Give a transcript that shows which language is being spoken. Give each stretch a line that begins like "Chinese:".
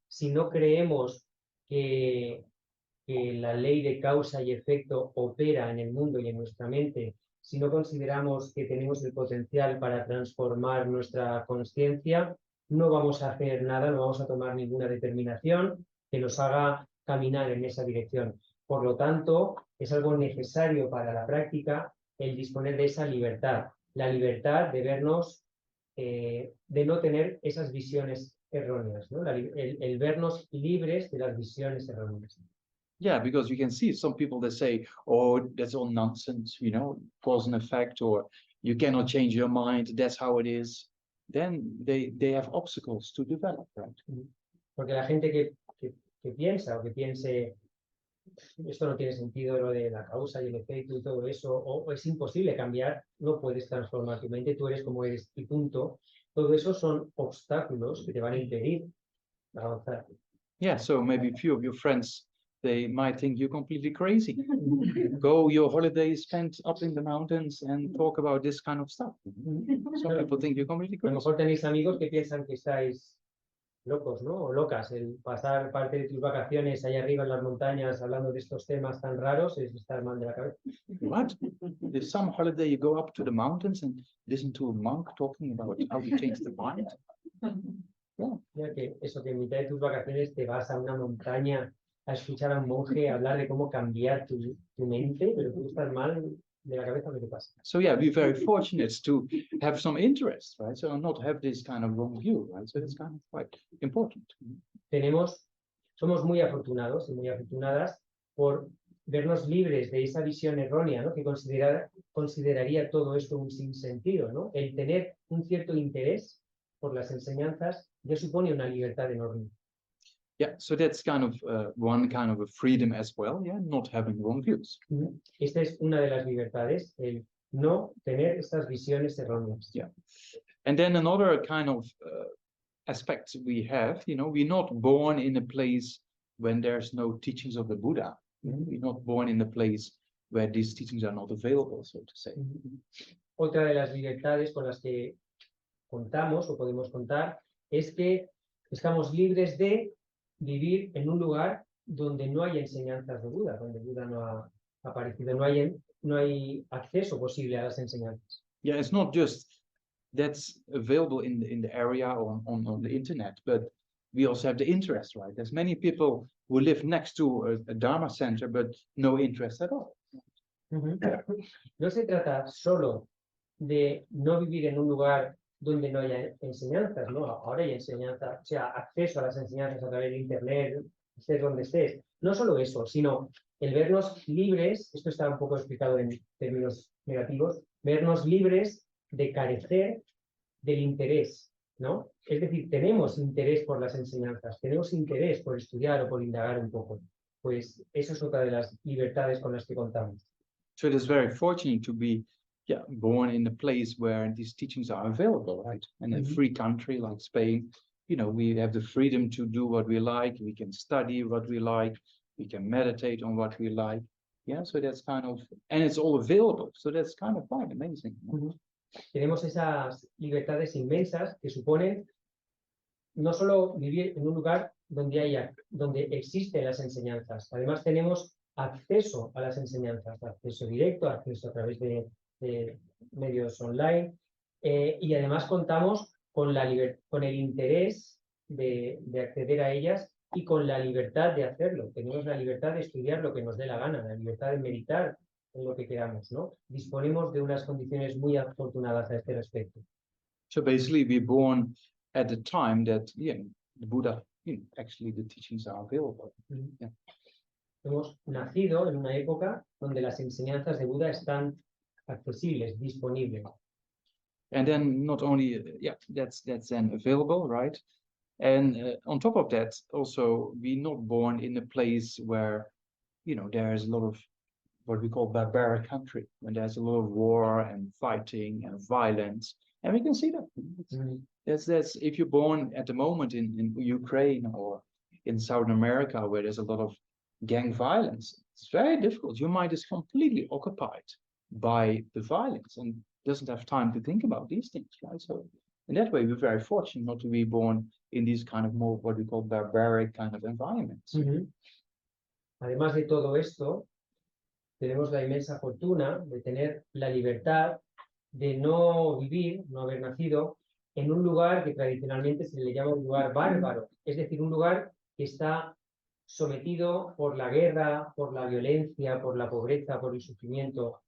Spanish: Si no creemos que la ley de causa y efecto opera en el mundo y en nuestra mente, si no consideramos que tenemos el potencial para transformar nuestra consciencia, no vamos a hacer nada, no vamos a tomar ninguna determinación que nos haga caminar en esa dirección. Por lo tanto, es algo necesario para la práctica el disponer de esa libertad, la libertad de vernos, de no tener esas visiones erróneas, ¿no? El vernos libres de las visiones erróneas.
English: Yeah, because you can see some people that say, oh, that's all nonsense, you know, cause and effect, or you cannot change your mind, that's how it is. Then they have obstacles to develop, right?
Spanish: Porque la gente que piensa o que piense esto no tiene sentido, lo de la causa y el efecto y todo eso, o es imposible cambiar, no puedes transformar tu mente, tú eres como eres y punto. Todo eso son obstáculos que te van a impedir avanzar.
English: Yeah, so maybe a few of your friends, they might think you're completely crazy. Go your holiday spent up in the mountains and talk about this kind of stuff. Some people think you're completely
Spanish: A lo
English: crazy.
Spanish: mejor tenéis amigos que piensan que estáis locos, ¿no? O locas. El pasar parte de tus vacaciones allá arriba en las montañas hablando de estos temas tan raros es estar mal de la cabeza.
English: What? If some holiday you go up to the mountains and listen to a monk talking about how to change the mind?
Spanish: Mira que eso, que en mitad de tus vacaciones te vas a una montaña a escuchar a un monje hablar de cómo cambiar tu mente, pero tú estás mal de la cabeza, ¿qué te pasa?
English: So yeah, we're very fortunate to have some interest, right? So not have this kind of wrong view, right? So it's kind of quite important.
Spanish: Somos muy afortunados y muy afortunadas por vernos libres de esa visión errónea, ¿no? Que consideraría todo esto un sinsentido, ¿no? El tener un cierto interés por las enseñanzas ya supone una libertad enorme.
English: Yeah, so that's kind of one kind of a freedom as well, yeah, not having wrong views.
Spanish: Esta es una de las libertades, el no tener estas visiones erróneas.
English: Yeah. And then another kind of aspect we have, you know, we're not born in a place when there's no teachings of the Buddha. We're not born in a place where these teachings are not available, so to say.
Spanish: Otra de las libertades con las que contamos o podemos contar es que estamos libres de vivir en un lugar donde no hay enseñanzas de Buda, donde Buda no ha aparecido, no hay acceso posible a las enseñanzas.
English: Yeah, it's not just that's available in the area or on the internet, but we also have the interest, right? There's many people who live next to a Dharma center, but no interest at all.
Spanish: No se trata solo de no vivir en un lugar donde no haya enseñanzas, ¿no? Ahora hay enseñanzas, o sea, acceso a las enseñanzas a través de internet, estés donde estés. No solo eso, sino el vernos libres, esto está un poco explicado en términos negativos, vernos libres de carecer del interés, ¿no? Es decir, tenemos interés por las enseñanzas, tenemos interés por estudiar o por indagar un poco. Pues eso es otra de las libertades con las que contamos.
English: So it is very fortunate to be born in a place where these teachings are available, right? In a free country like Spain, you know, we have the freedom to do what we like, we can study what we like, we can meditate on what we like. Yeah, so that's kind of, and it's all available. So that's kind of quite amazing.
Spanish: Tenemos esas libertades inmensas que suponen no solo vivir en un lugar donde existen las enseñanzas, además tenemos acceso a las enseñanzas, acceso directo, acceso a través de medios online, y además contamos con el interés de acceder a ellas y con la libertad de hacerlo. Tenemos la libertad de estudiar lo que nos dé la gana, la libertad de meditar en lo que queramos, ¿no? Disponemos de unas condiciones muy afortunadas a este respecto.
English: So basically, we're born at the time that the Buddha, actually the teachings are available. Yeah.
Spanish: Hemos nacido en una época donde las enseñanzas de Buda están accesibles, disponibles.
English: And then not only, that's then available, right? And on top of that, also, we're not born in a place where, there is a lot of what we call barbaric country, when there's a lot of war and fighting and violence. And we can see that. That's if you're born at the moment in Ukraine or in Southern America, where there's a lot of gang violence, it's very difficult. Your mind is completely occupied by the violence and doesn't have time to think about these things, right? So in that way, we're very fortunate not to be born in these kind of more what we call barbaric kind of environments. Ujú.
Spanish: Además de todo esto, tenemos la inmensa fortuna de tener la libertad de no vivir, no haber nacido en un lugar que tradicionalmente se le llama un lugar bárbaro, es decir, un lugar que está sometido por la guerra, por la violencia, por la pobreza, por el sufrimiento.